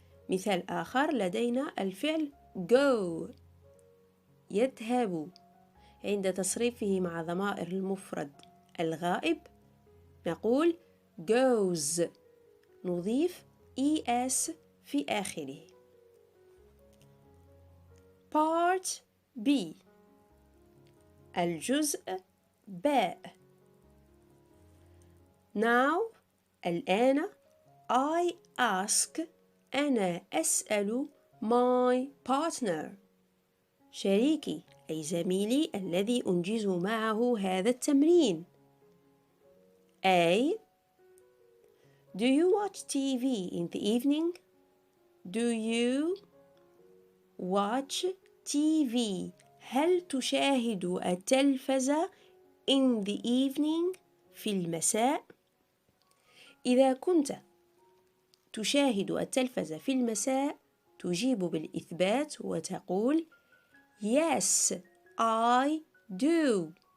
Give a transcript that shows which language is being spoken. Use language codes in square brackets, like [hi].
[ar] مثال آخر لدينا الفعل go يذهب، عند تصريفه مع ضمائر المفرد الغائب نقول goes نضيف es في آخره. [en] Part B [ar] الجزء باء. [en] Now [ar] الآن [en] I ask [ar] أنا أسأل [en] my partner [ar] شريكي أي زميلي الذي أنجز معه هذا التمرين. [en] A. Do you watch TV in the evening? Do you watch TV? [ar] هل تشاهد التلفزة [en] in the evening [ar] في المساء؟ إذا كنت تشاهد التلفزة في المساء تجيب بالإثبات وتقول [en] Yes, I do.